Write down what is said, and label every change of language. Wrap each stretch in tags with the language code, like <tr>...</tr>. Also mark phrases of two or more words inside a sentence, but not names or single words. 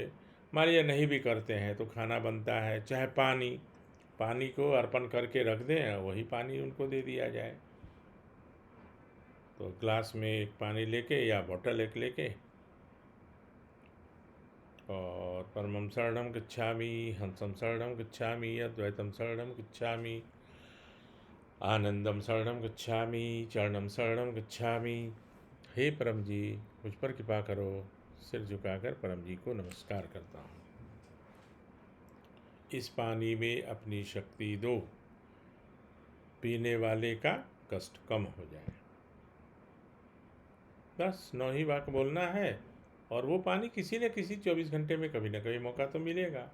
<hi>मान लिया नहीं भी करते हैं तो खाना बनता है, चाहे पानी को अर्पण करके रख दें, वही पानी उनको दे दिया जाए। तो ग्लास में एक पानी लेके या बोतल एक लेके, और</hi> <sa>परमं शरणं गच्छामि, हंसं शरणं गच्छामि, अद्वैतं शरणं गच्छामि, आनंदम शरणं गच्छामि, चरणं शरणं गच्छामि।</sa> <hi>हे परम जी, मुझ पर कृपा करो। सिर झुकाकर परम जी को नमस्कार करता हूँ। इस पानी में अपनी शक्ति दो, पीने वाले का कष्ट कम हो जाए। बस 9 ही वाक्य बोलना है और वो पानी किसी न किसी 24 घंटे में कभी न कभी मौका तो मिलेगा।</hi>